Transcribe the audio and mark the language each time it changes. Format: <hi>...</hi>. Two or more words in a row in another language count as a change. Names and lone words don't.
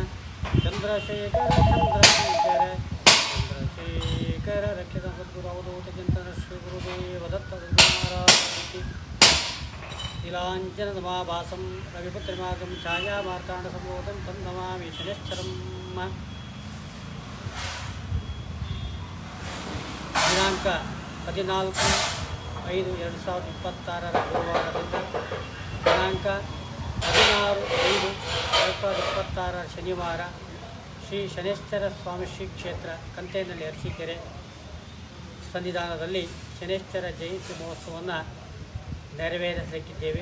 <sa>चंद्रशेखर चंद्रशेखर चंद्रशेखर रक्षित सद्गुरवधूत चिंतन श्री गुरुदेव दत्त महाराज नीलांजन नमाभासं रविपुत्रमागं छाया मार्तांड संबोधं तं नमामि शनिश्चरम्।</sa> <kn>ದಿನಾಂಕ 14/5/2026 ಗುರುವಾರದಿಂದ ದಿನಾಂಕ 16/5/2026 ಶನಿವಾರ ಶ್ರೀ ಶನೇಶ್ವರ ಸ್ವಾಮಿ ಶ್ರೀ ಕ್ಷೇತ್ರ ಕಂತೇನಹಳ್ಳಿ ಅರಸೀಕೆರೆ ಸನ್ನಿಧಾನದಲ್ಲಿ ಶನೇಶ್ವರ ಜಯಂತಿ ಮಹೋತ್ಸವವನ್ನು ನೆರವೇರಿಸಲಿಕ್ಕಿದ್ದೇವೆ.</kn>